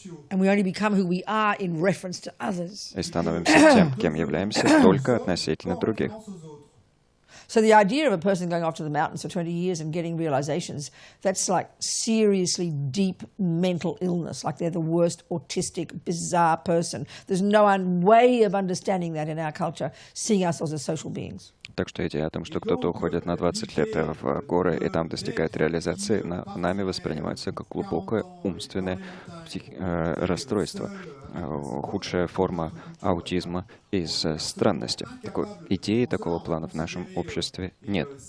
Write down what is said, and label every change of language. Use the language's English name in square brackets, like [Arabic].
[English] And we only become who we are in reference to others. [Russian] И становимся тем, кем являемся, только относительно других. [English] So the idea of a person going off to the mountains for 20 years and getting realizations, that's like seriously deep mental illness, like they're the worst autistic, bizarre person. There's no way of understanding that in our culture, seeing ourselves as social beings. [Russian] Так что идея о том, что кто-то уходит на 20 лет в горы и там достигает реализации, нами воспринимается как глубокое умственное расстройство, худшая форма аутизма из странности. Такой идеи такого плана в нашем обществе нет.